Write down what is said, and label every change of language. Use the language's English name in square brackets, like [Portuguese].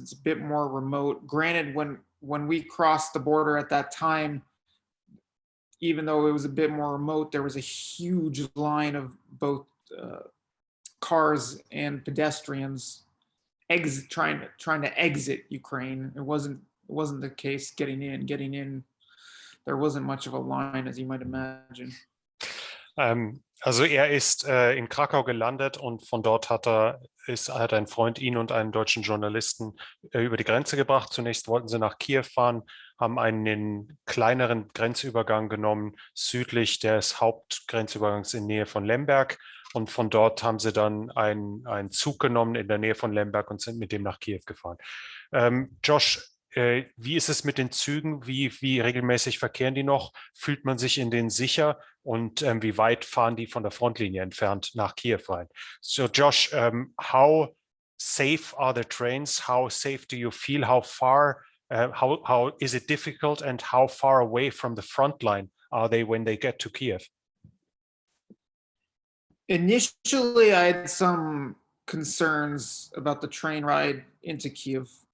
[English] It's a bit more remote. Granted, when we crossed the border at that time, even though it was a bit more remote, there was a huge line of both cars and pedestrians trying to exit Ukraine. It wasn't the case getting in. There wasn't much of a line, as you might imagine. [German] Also er ist in Krakau gelandet, und von dort hat ein Freund ihn und einen deutschen Journalisten über die Grenze gebracht. Zunächst wollten sie nach Kiew fahren, haben einen kleineren Grenzübergang genommen, südlich des Hauptgrenzübergangs in Nähe von Lemberg. Und von dort haben sie dann einen Zug genommen in der Nähe von Lemberg und sind mit dem nach Kiew gefahren. Josh, wie ist es mit den Zügen? Wie regelmäßig verkehren die noch? Fühlt man sich in denen sicher? Und wie weit fahren die von der Frontlinie entfernt nach Kiew rein? [English] So Josh, how safe are the trains? How safe do you feel? How far? How is it difficult? And how far away from the front line are they when they get to Kiev? Initially, I had some concerns about the train ride into Kiev.